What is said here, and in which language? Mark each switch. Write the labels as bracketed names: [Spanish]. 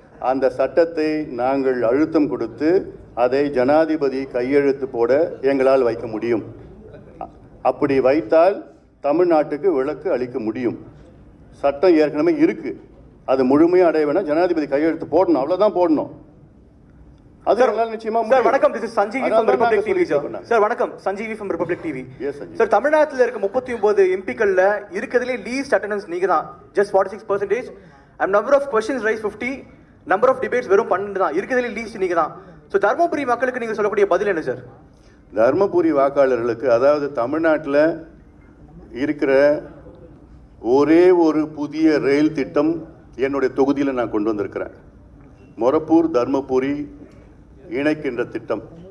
[Tamil] அந்த சட்டத்தை நாங்கள் அழுத்தம் கொடுத்து அதை ஜனாதிபதி கையெழுத்து போட எங்களால் வைக்க முடியும். அப்படி வைத்தால் தமிழ்நாட்டுக்கு விலக்கு அளிக்க முடியும். சட்டம் ஏற்கனவே இருக்கு. அது முழுமையாக அடைய வேணா ஜனாதிபதி கையெழுத்து போடணும், அவ்வளவுதான் போடணும். [English] வணக்கம், this is Sanjeevi from Republic TV. [Tamil] Sir வணக்கம், Sanjeevi from Republic TV. Sir, தமிழ்நாட்டில் இருக்க 39 எம்பிக்கள்ல இருக்கிறதுலே லீஸ்ட் அட்டெண்டன்ஸ் நீங்க தான், [English] just 46%. and number of questions raised 50, number of debates [Tamil] வெறும் 12 தான். இருக்கிறதுலே லீஸ்ட் நீங்க தான். ஸோ தர்மபுரி மக்களுக்கு நீங்க சொல்லக்கூடிய பதில் என்ன சார்? தர்மபுரி வாக்காளர்களுக்கு, அதாவது தமிழ்நாட்டில் இருக்கிற ஒரே ஒரு புதிய ரயில் திட்டம் என்னுடைய தொகுதியில் நான் கொண்டு வந்திருக்கிறேன். மொரப்பூர் தர்மபுரி இணைக்கின்ற திட்டம்.